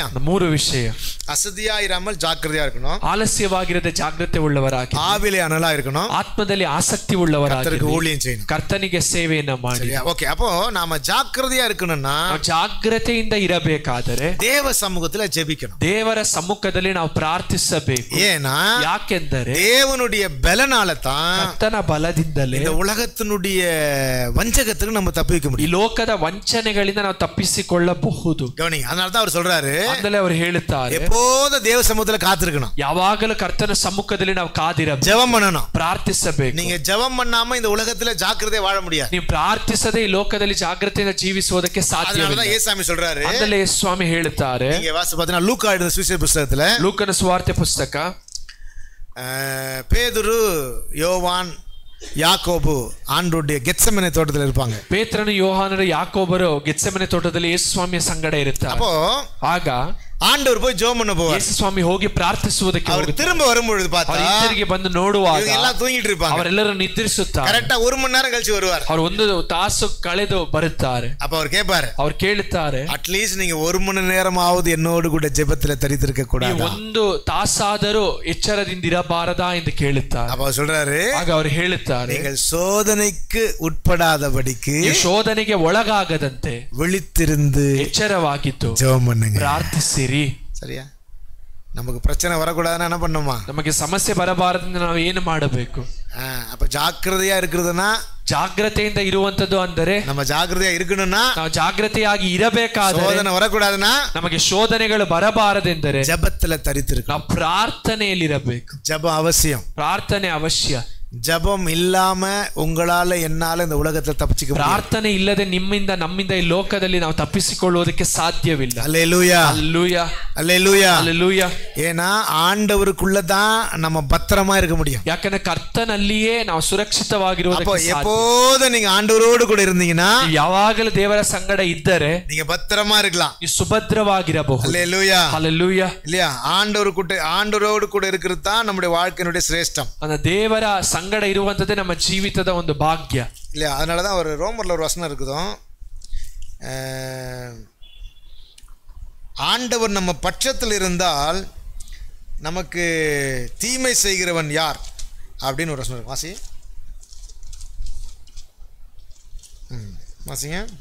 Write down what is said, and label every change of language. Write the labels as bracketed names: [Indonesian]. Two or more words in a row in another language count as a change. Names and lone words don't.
[Kannada] ಮೂರು ವಿಷಯ. [Tamil] அசதியா இராமல் ஜாக்கிரதையா இருக்கணும், [Kannada] ಆಲಸ್ಯವಾಗಿರದೆ ಜಾಗೃತೆ ಉಳ್ಳವರಾಗಿ, [Tamil] ஆவிலே அனலா இருக்கணும், [Kannada] ಆತ್ಮದಲ್ಲಿ ಆಸಕ್ತಿ ಉಳ್ಳವರಾಗಿ, [Tamil] கர்த்தருக்கு ஊழியம் செய்யணும், [Kannada] ಕರ್ತನಿಗೆ ಸೇವೆಯನ್ನ ಮಾಡಿ. [Tamil] ஓகே, அப்போ நாம ஜாக்கிரதையா இருக்கணும்னா [Kannada] ಜಾಗ್ರತೆಯಿಂದ ಇರಬೇಕಾದರೆ [Tamil] தேவ சமூகத்துல ஜெபிக்கணும், [Kannada] ದೇವರ ಸಮ್ಮುಖದಲ್ಲಿ ನಾವು ಪ್ರಾರ್ಥಿಸಬೇಕು. [Tamil] ஏன்னா [Kannada] ಯಾಕೆಂದರೆ [Tamil] தேவனுடைய பலனால தான், [Kannada] ಕರ್ತನ ಬಲದಿಂದಲೇ [Tamil] இந்த உலகத்தினுடைய வஞ்சகத்துக்கு நம்ம தப்பிக்க [Kannada] ಈ [Tamil] முடியும், [Kannada] ಲೋಕದ ವಂಚನೆಗಳಿಂದ ನಾವು ತಪ್ಪಿಸಿಕೊಳ್ಳಬಹುದು. [Tamil] கவனிங்க. அதனால தான் அவர் சொல்றாரு, [Kannada] ಅಂದಲೇ ಅವರು ಹೇಳುತ್ತಾರೆ, [Tamil] எப்போதும் தேவ சமூகத்துல காத்திருக்கணும், [Kannada] ಯಾವಾಗಲೂ ಕರ್ತನ ಸಮ್ಮುಖದಲ್ಲಿ ನಾವು ಕಾದಿರಬೇಕು, [Tamil] ஜெபம் பண்ணணும், [Kannada] ಪ್ರಾರ್ಥಿಸಬೇಕು. [Tamil] நீங்க ஜெபம் பண்ணாம இந்த உலகத்துல ஜாக்கிரதையா வாழ முடியாது. [Kannada] ನೀವು ಪ್ರಾರ್ಥಿಸದೆ ಈ ಲೋಕದಲ್ಲಿ ಜಾಗೃತಿಯಿಂದ ಜೀವಿಸುವುದಕ್ಕೆ ಸಾಧ್ಯವಿಲ್ಲ. [Tamil] அதனாலதான் ஏசாமி சொல்றாரு, [Kannada] ಅಂದಲೇ ಸ್ವಾಮಿ ಹೇಳುತ್ತಾರೆ, [Tamil] நீங்க வாசி பார்த்தீங்கன்னா லூக்கா எழுதின சுவிசேஷ புத்தகத்துல, [Kannada] ಲೂಕನ ಸುವಾರ್ತೆ ಪುಸ್ತಕ, [Tamil] பேதுரு, யோவான், [Kannada] ಯಾಕೋಬು ಆಂಡ್ರುடைய ಗೆತ್ಸೆಮನೆ ತೋಟದಲ್ಲಿ ಇರ್ಪಾಂಗ. ಪೇತ್ರನು, ಯೋಹಾನರು, ಯಾಕೋಬರು ಗೆತ್ಸೆಮನೆ ತೋಟದಲ್ಲಿ ಯೇಸು ಸ್ವಾಮಿಯ ಸಂಗಡ ಇರುತ್ತಾರೆ. [Tamil] அப்போ [Kannada] ಆಗ [Tamil] ஆண்டவர் போய் ஜெபம் பண்ண போவார். [Kannada] ಯೇಸು ಸ್ವಾಮಿ ಹೋಗಿ ಪ್ರಾರ್ಥಿಸುವುದಕ್ಕೆ [Tamil] அவர் திரும்ப வரும்பொழுது பார்த்தா [Kannada] ಹಿಂತಿರುಗಿ ಬಂದು ನೋಡುವಾಗ [Tamil] எல்லாம் தூங்கிட்டு இருப்பாங்க. [Kannada] ಅವರೆಲ್ಲರೂ ನಿದ್ರಿಸುತ್ತಾರೆ. [Tamil] கரெக்ட்டா 1 மணி நேரம் கழிச்சு வருவார். [Kannada] ಅವರು 1 ತಾಸು ಕಳೆದು ಬರುತ್ತಾರೆ. [Tamil] அப்ப அவர் கேட்பாரு, [Kannada] ಅವರು ಕೇಳುತ್ತಾರೆ, [Tamil] அட்லீஸ்ட் நீங்க 1 மணி நேரமாவது என்னோடு கூட ஜெபத்துல தரித்திருக்க கூடாதா? [Kannada] 1 ತಾಸಾದರೂ ಎಚ್ಚರದಿಂದ ಇರಬಾರದಾ ಎಂದು ಕೇಳುತ್ತಾರೆ. [Tamil] அப்ப அவர் சொல்றாரு, [Kannada] ಆಗ ಅವರು ಹೇಳುತ್ತಾರೆ, [Tamil] நீங்கள் சோதனைக்கு உட்படாதபடிக்கு [Kannada] ಶೋಧನೆಗೆ ಒಳಗಾಗದಂತೆ [Tamil] விழித்திருந்து [Kannada] ಎಚ್ಚರವಾಗಿದ್ದು [Tamil] ஜெபம் பண்ணுங்க, [Kannada] ಪ್ರಾರ್ಥಿಸಿರಿ. [Tamil] சரியா? நமக்கு பிரச்சனை வரக்கூடாதுன்னா என்ன பண்ணுமா? [Kannada] ನಮಗೆ ಸಮಸ್ಯೆ ಬರಬಾರದೆಂದು ನಾವು ಏನು ಮಾಡಬೇಕು? [Tamil] அப்ப ஜாக்கிரதையா இருக்கிறதுனா, [Kannada] ಜಾಗ್ರತೆಯಿಂದ ಇರುವಂತದ್ದು ಅಂದರೆ [Tamil] நம்ம ஜாக்கிரதையா இருக்கணும்னா, [Kannada] ನಾವು ಜಾಗ್ರತೆಯಾಗಿ ಇರಬೇಕಾದರೆ, [Tamil] சோதனை வரக்கூடாதுன்னா [Kannada] ನಮಗೆ ಶೋಧನೆಗಳು ಬರಬಾರದೆಂದರೆ [Tamil] ஜெபத்துல தரித்திருக்கணும். [Kannada] ನಾವು ಪ್ರಾರ್ಥನೆಯಲ್ಲಿರಬೇಕು. [Tamil] ஜெபம் அவசியம். [Kannada] ಪ್ರಾರ್ಥನೆ ಅವಶ್ಯ. [Tamil] ஜெபம் இல்லாம உங்களால என்னால இந்த உலகத்துல தப்பிச்சுக்க முடியாது. [Kannada] ಪ್ರಾರ್ಥನೆ ಇಲ್ಲದೆ ನಿಮ್ಮಿಂದ ನಮ್ಮಿಂದ ಈ ಲೋಕದಲ್ಲಿ ನಾವು ತಪ್ಪಿಸಿಕೊಳ್ಳುವುದಕ್ಕೆ ಸಾಧ್ಯವಿಲ್ಲ. [Tamil] அல்லேலூயா, அல்லேலூயா, அல்லேலூயா, அல்லேலூயா. ஏன்னா ஆண்டவருக்குள்ள தான் நம்ம பத்திரமா இருக்க முடியும். [Kannada] ಯಾಕಂದ್ರೆ ಕರ್ತನಲ್ಲಿಯೇ ನಾವು ಸುರಕ್ಷಿತವಾಗಿರುವುದಕ್ಕೆ ಸಾಧ್ಯ. [Tamil] எப்போது நீங்க ஆண்டவரோடு கூட இருந்தீங்கன்னா, [Kannada] ಯಾವಾಗಲೂ ದೇವರ ಸಂಗಡ ಇದ್ದರೆ [Tamil] நீங்க பத்திரமா இருக்கலாம். [Kannada] ನೀವು ಸುಭದ್ರವಾಗಿರಬಹುದು. [Tamil] அல்லேலூயா, அல்லேலூயா. இல்லையா? ஆண்டவரோடு கூட இருக்கிறது தான் நம்முடைய வாழ்க்கையினுடைய சிரேஷ்டம். [Kannada] அந்த ದೇವರ ಸಂಗಡ ಇರುವಂತದ್ದೇ ನಮ್ಮ ಜೀವಿತದ ಒಂದು ಭಾಗ್ಯ. [Tamil] இல்லையா? அதனால தான் ஒரு ரோமர்ல ஒரு வசனம் இருக்குதும், ஆண்டவர் நம்ம பட்சத்தில் இருந்தால் நமக்கு தீமை செய்கிறவன் யார் அப்படின்னு ஒரு வசனம் இருக்கு. வாசி, வாசிங்க.